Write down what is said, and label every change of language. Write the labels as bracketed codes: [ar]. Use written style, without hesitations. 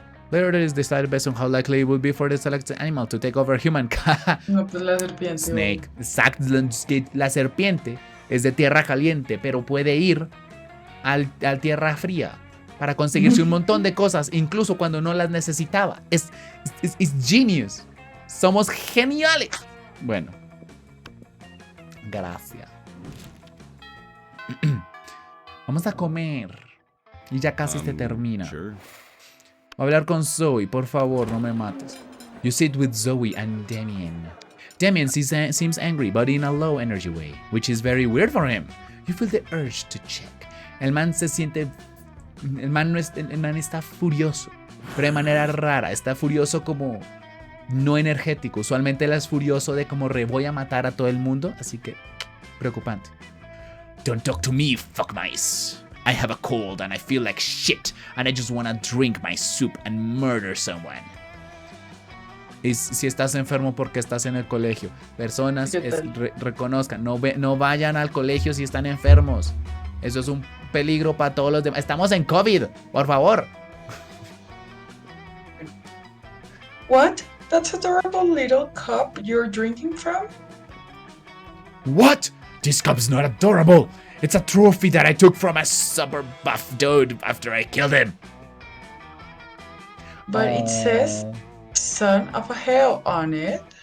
[en] Later it is decided based on how likely it will be for the selected animal to take over human. [es] No, pues la serpiente. [en] Snake. [es] Exacto. La serpiente es de tierra caliente, pero puede ir al tierra fría para conseguirse un montón de cosas, incluso cuando no las necesitaba. Es genius. Somos geniales. Bueno. Gracias. Vamos a comer. Y ya casi se termina. [en] Sure. [es] Voy a hablar con Zoe, por favor, no me mates. [en] You sit with Zoe and Damien. Damien seems angry, but in a low energy way, which is very weird for him. You feel the urge to check. [es] El man se siente... El man está furioso, pero de manera rara. Está furioso como no energético. Usualmente él es furioso de como voy a matar a todo el mundo, así que preocupante. [en] Don't talk to me, fuck mice. I have a cold and I feel like shit and I just wanna drink my soup and murder someone. [es] Y si estás enfermo porque estás en el colegio, personas reconozcan, no vayan al colegio si están enfermos. Eso es un peligro para todos los demás. Estamos en COVID, por favor. [en] What? That's a adorable little cup you're drinking from? What? This cup's not adorable. It's a trophy that I took from a super buff dude after I killed him. But it says son of a hell on it.